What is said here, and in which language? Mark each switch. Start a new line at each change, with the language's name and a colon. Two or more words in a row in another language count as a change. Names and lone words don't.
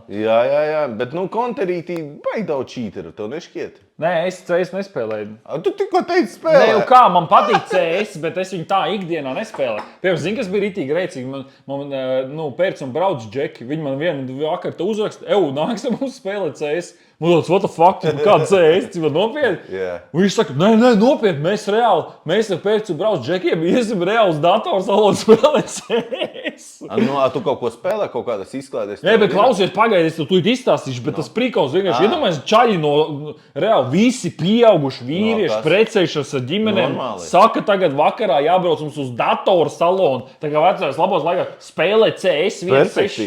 Latvian: Jā, bet konterītī baigi daudz čīteru, tev nešķiet? Nē, es CS nespēlēju. Tu tikko teici spēlē. Nē, kā, man patīk CS, bet es viņu tā ikdienā nespēlēju. Piemēram, zini, kas bija ritīgi reicīgi? Man pēc un brauc džeki, viņi man vienu vakaru uzraksta, nāksim mums spēlēt CS. Man tāds,
English: what the fuck,
Latvian: kāda CS, cik nopietni?
English: Yeah.
Latvian: Un viņš saka, nē, nopietni, mēs ar pēc un brauc džekiem, iesim reāli uz datorsalonu spēlēt CS. Tu kaut ko spēlē, kaut kādas izklaides? Nē, bet klausies, pagaidi, es tu izstāstīšu, bet tas prikals vienkārši, iedomājies, čaļi no reāli visi pieauguši vīrieši, precējušies ar ģimenēm, saka tagad vakarā jābrauc mums uz datorsalonu, tā kā vecais labos laikā spēlēt CS 1.6.